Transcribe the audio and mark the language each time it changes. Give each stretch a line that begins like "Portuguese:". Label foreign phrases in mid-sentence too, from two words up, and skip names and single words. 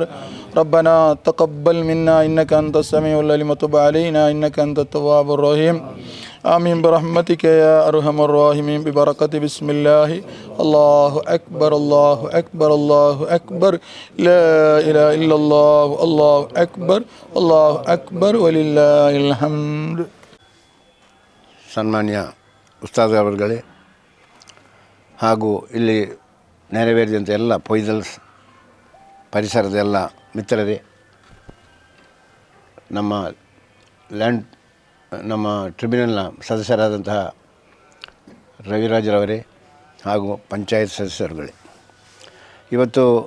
Arabic: ربنا تقبل منا إنك أنت السميع العليم وتب علينا إنك أنت التواب الرحيم. آمين برحمتك يا أرحم الراحمين ببركة بسم الله. الله أكبر الله أكبر الله أكبر لا إله إلا الله الله أكبر الله أكبر ولله الحمد.
Kannada: ಸನ್ಮಾನ್ಯ ಉಸ್ತಾದ್ ಅವರುಗಳೇ ಹಾಗೂ ಇಲ್ಲಿ ನೆರವೇರಿದಂಥ ಎಲ್ಲ ಪೊಯ್ದಲ್ಸ್ ಪರಿಸರದ ಎಲ್ಲ ಮಿತ್ರರೇ, ನಮ್ಮ ಟ್ರಿಬ್ಯುನಲ್ನ ಸದಸ್ಯರಾದಂತಹ ರವಿರಾಜ್ರವರೇ ಹಾಗೂ ಪಂಚಾಯತ್ ಸದಸ್ಯರುಗಳೇ, ಇವತ್ತು